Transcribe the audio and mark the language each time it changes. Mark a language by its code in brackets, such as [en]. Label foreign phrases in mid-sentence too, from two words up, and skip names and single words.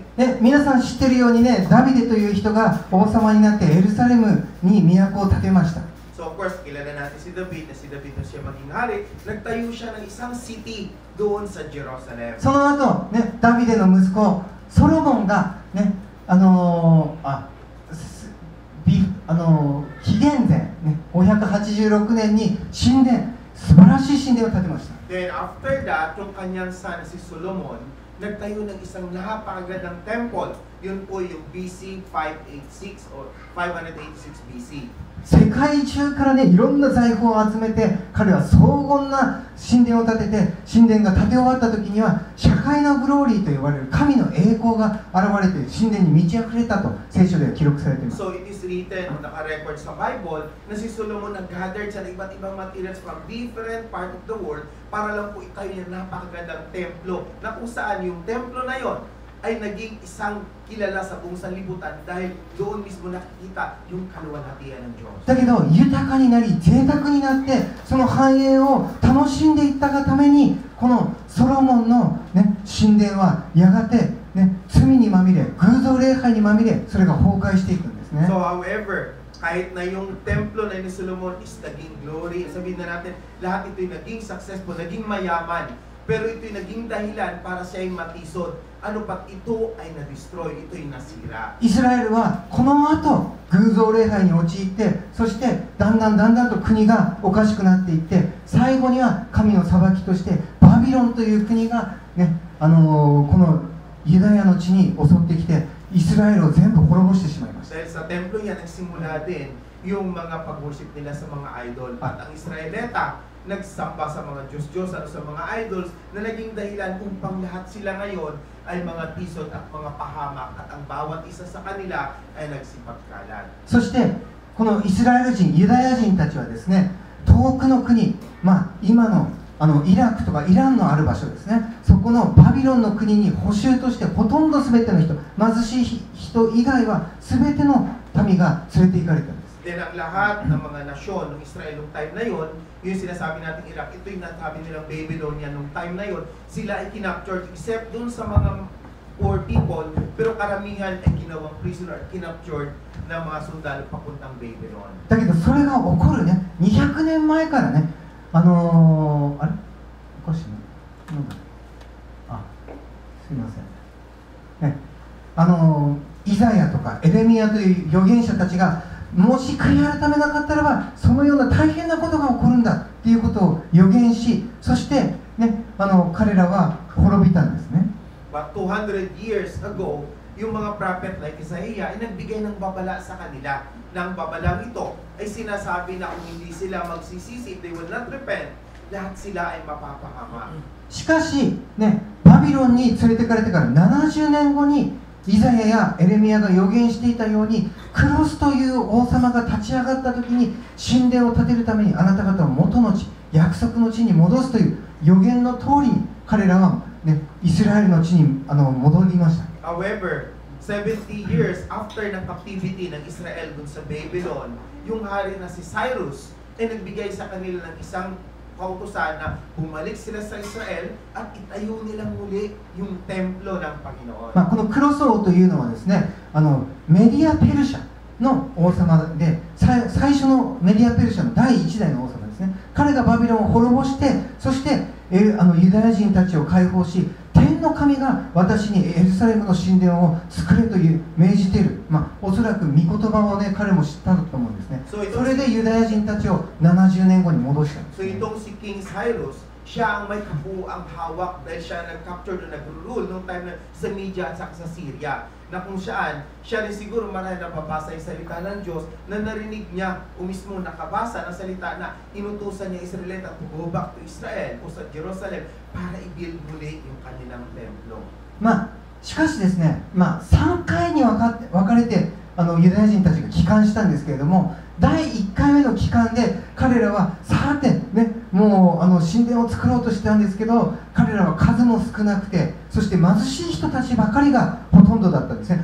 [ja] ね、皆さん知ってるようにね、ダビデという人が王様になってエルサレムに都を建てました。 [en] So of course, [tl] kilala natin si David, na siya maging hari, nagtayo siya ng isang city doon sa Jerusalem. [ja] その後、ね、ダビデの息子ソロモンがね、紀元前、ね、586年に神殿、素晴らしい神殿を建てました。 [en] Then after that, [tl] yung kanyang son si Solomon, nagtayo ng isang napakagandang temple. Yun po yung BC 586 or 586 BC. [ja] 世界中からね、いろんな財宝を集めて、彼は荘厳な神殿を建てて、神殿が建て終わった時には、社会のグローリーと呼ばれる神の栄光が現れて、神殿に満ち溢れたと聖書では記録されています。 [en] So it is written, [tl] naka-record sa Bible, na si Solomon nag-gathered siya ng iba't ibang materials [en] from different part of the world [tl] para lang po itayo yung napakagandang templo, na kung saan yung templo na yon ay naging isang kilala sa buong sanlibutan dahil doon mismo nakikita yung kaluwalhatian ng Diyos. [ja] だけど豊かになり贅沢になってその繁栄を楽しんでいったがためにこのソロモンの、ね、神殿はやがて、ね、罪にまみれ偶像礼拝にまみれそれが崩壊していくんですね。 [en] So however, [tl] kahit na yung templo na ni Solomon is naging glory, sabihin na natin lahat ito'y naging successful, naging mayaman, pero ito'y naging dahilan para siya ay matisod. Ano pat ito ay na-destroy, ito'y nasira. [ja] イスラエルはこの後偶像礼拝に陥ってそしてだんだんと国がおかしくなっていって最後には神の裁きとしてバビロンという国が、ねこのユダヤの地に襲ってきてイスラエルを全部滅ぼしてしまいました。 [tl] Dahil sa templo yan, nagsimula din yung mga pag-worship nila sa mga idol. At ang Israelita, nagsamba sa mga Diyos-Diyos at sa mga idols na naging dahilan upang lahat sila ngayon ay mga tisod at mga pahamak at ang bawat isa sa kanila ay nagsipagkalat. [ja] そしてこのイスラエル人ユダヤ人たちはですね遠くの国、今のイラクとかイランのある場所ですねそこのバビロンの国に捕囚としてほとんど全ての人貧しい人以外は全ての民が連れて行かれたんです。 [tl] Then ang lahat ng mga nasyon ng Israel nung time na yon, yung sinasabi natin Iraq, ito yung nasabi nilang Babylonian nung time na yon, sila ay kinaptured except dun sa mga [en] poor people, [tl] pero karamihan ay ginawang prisoner at kinaptured ng mga sundalo papuntang Babylon. [ja] だけどそれが起こるね、200年前からね、あれおかしいな、なんだ、あ、すいません、ね、イザヤとかエレミヤという預言者たちがもし悔い改めなかったらばそのような大変なことが起こるんだっていうことを予言し、そして、ね、彼らは滅びたんですね。 [en] But 200 years ago, [tl] yung mga [en] prophet like Isaiah [tl] ay nagbigay ng babala sa kanila. Nang babalang ito ay sinasabi na kung hindi sila magsisisi, [en] if they will not repent, [tl] lahat sila ay mapapahama. [ja] しかし、ね、バビロンに連れてかれてから70年後にイザヤやエレミヤが予言していたように、クロスという王様が立ち上がった時に神殿を建てるためにあなた方を元の地、約束の地に戻すという予言の通りに彼らは、ね、イスラエルの地に戻りました。 [en] However, 70 years after [tl] ng captivity ng Israel dun sa Babylon, yung hari na si Cyrus ay nagbigay sa kanila ng isang kautusan na bumalik sila sa Israel at itayo nilang muli yung templo ng Panginoon. [ja] このクロス王というのはですね、メディア・ペルシャの王様で、最初のメディア・ペルシャの第1代の王様ですね。彼がバビロンを滅ぼして、そしてユダヤ人たちを解放し、天の神が私にエルサレムの神殿を作れという命じている、おそらく御言葉をね、彼も知ったと思うんですね。それでユダヤ人たちを70年後に戻したんです、ね。 [tl] So itong si King Cyrus, siya ang may kabuuang hawak dahil siya nag-capture na nag-rule noong time na sa Media at sa Syria, na kung saan siya rin siguro marahil nababasa yung salita ng Diyos na narinig niya o mismo nakabasa ng salita na inutusan niya Israelita [en] to go back to Israel [tl] o sa Jerusalem para i-build muli yung kanilang templo. [ja] しかしですね、3回に分かれてユダヤ人たちが帰還したんですけれども、第1回目の帰還で彼らはさて、ね、もう神殿を作ろうとしてたんですけど、彼らは数も少なくて、そして貧しい人たちばかりがほとんどだったんですね。